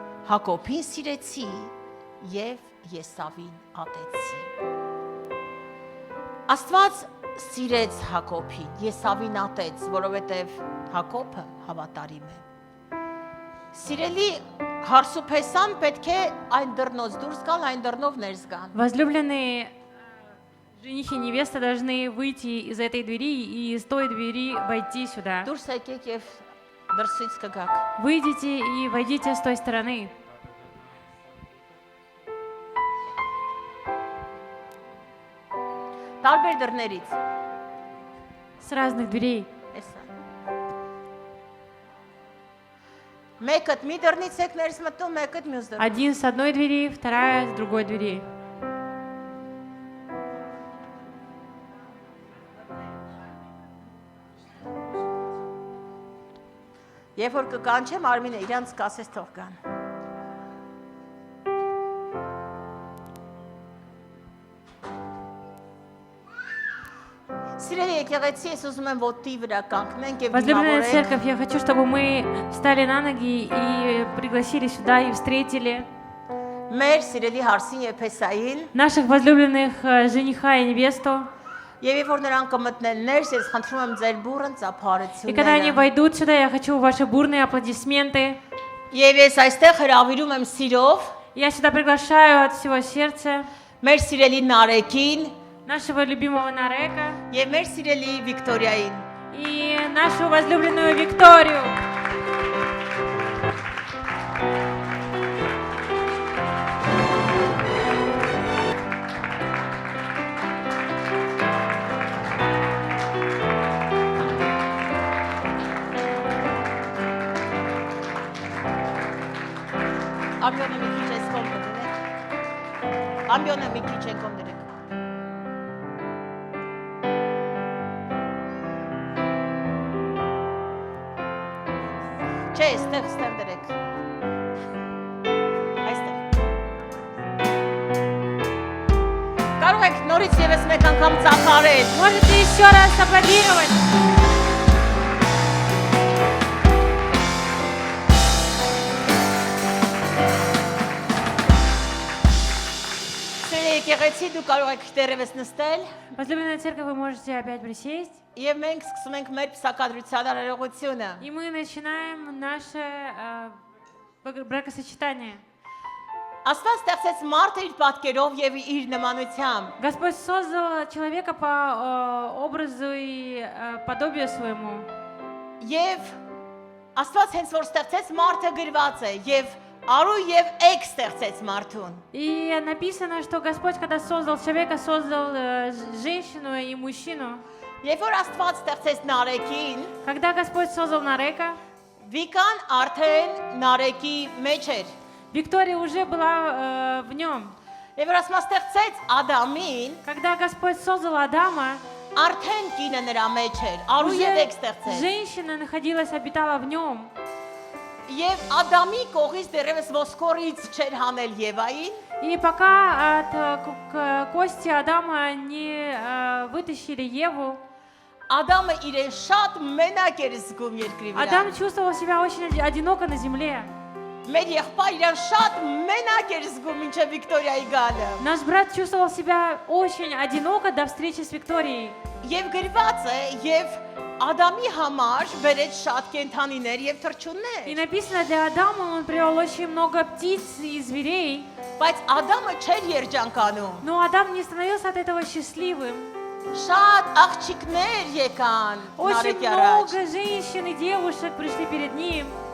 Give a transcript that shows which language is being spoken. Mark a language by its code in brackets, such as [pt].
[hy] Հակոբին սիրեցի եւ Եսավին ատեցի։ Աստված սիրեց Հակոբին, Եսավին ատեց, որովհետեւ Հակոբը հավատարիմ է։ Սիրելի Հարսուփեսան պետք է այն դռնոց դուրս գալ, այն դռնով ներս գան։ [ru] Возлюбленные жених и невеста должны выйти из этой двери и из той двери войти сюда. [hy] Դուրս եկեք եւ դրսից կգաք։ [ru] Выйдите и войдите с той стороны. [hy] Տարբեր դռներից։ [ru] С разных дверей. [hy] Էսա։ Մեկը մի դռնից եք ներս մտնում, մեկը մյուս դռնից։ [ru] Один с одной двери, вторая с другой двери. [hy] Երբ որ կկանչեմ Արմինը իրանց կասես թող կան։ եկեղեցի ես ուզում եմ ոտի վրա կանգնենք եւ [ru] Возлюбленная [hy] դիմավորենք [ru] церковь, я хочу, чтобы мы встали на ноги и пригласили сюда и встретили [hy] մեր սիրելի հարսին Եփեսային [ru] наших возлюбленных жениха и невесту. [hy] եւ երբ որ նրանք կմտնեն ներս, ես խնդրում եմ ձեր բուրըն [ru] И когда они [hy] ծափարությունները [ru] войдут сюда, я хочу ваши бурные аплодисменты. [hy] եւ ես այստեղ հրավիրում եմ սիրով [ru] Я сюда приглашаю от всего сердца [hy] մեր սիրելի Նարեկին [ru] нашего любимого Нарека [hy] եւ մեր сирելի Վիկտորիային [ru] и нашу возлюбленную Викторию. [hy] Ամբյոնը մի քիչ էս կողմ դրեք Ամբյոնը մի քիչ են կողմ դրեք Չէ, ստեղ դրեք Այստեղ Կարող եք նորից եւս մեկ անգամ ծախարել [ru] Можете еще раз аплодировать. [hy] Սիրելի եկեղեցի դու կարող եք դերևս նստել [ru] Возлюбленная церковь, вы можете опять присесть. [hy] եւ մենք սկսում ենք մեր փսակադրության արարողությունը [ru] И мы начинаем наше бракосочетание. [hy] Աստված ստեղծեց մարդը իր պատկերով եւ իր նմանությամբ [ru] Господь создал человека по образу и подобию своему. [hy] Եվ Աստված հենց որ ստեղծեց մարդը գրված է եւ արու եւ էկ ստեղծեց մարդուն [ru] И написано, что Господь, когда создал человека, создал женщину и мужчину. [hy] Երբ որ Աստված ստեղծեց Նարեկին [ru] Когда Господь создал Нарека, [hy] Վիկան արդեն Նարեկի մեջ էր [ru] Виктория уже была в нем. [hy] Եվ որ ասма ստեղծեց Ադամին [ru] Когда Господь создал Адама, [hy] արդեն կինը նրա մեջ էր արու եւ էկ [ru] уже [hy] ստեղծեց [ru] женщина находилась, обитала в нем. [hy] Եվ Ադամի կողից դեռևս ոսկորից չէր հանել Եվային [ru] И пока от кости Адама не вытащили Еву, [hy] Ադամը իրեն շատ մենակ էր զգում երկրի վրա [ru] Адам чувствовал себя очень одиноко на земле. [hy] Մեր եղբայրը իրեն շատ մենակ էր զգում մինչև Վիկտորիայի գալը [ru] Наш брат чувствовал себя очень одиноко до встречи с Викторией. [hy] Եվ գրված է եւ Ադամի համար բերեց շատ կենթանիներ եւ [ru] И [hy] թռչուններ [ru] написано, для Адама он привел очень много птиц и зверей. [hy] բայց Ադամը չէր երջանկանում [ru] Но Адам не становился от этого счастливым. [hy] շատ աղջիկներ եկան [ru] Очень [hy] Նարեկի առաջ [ru] много женщин и девушек пришли перед ним.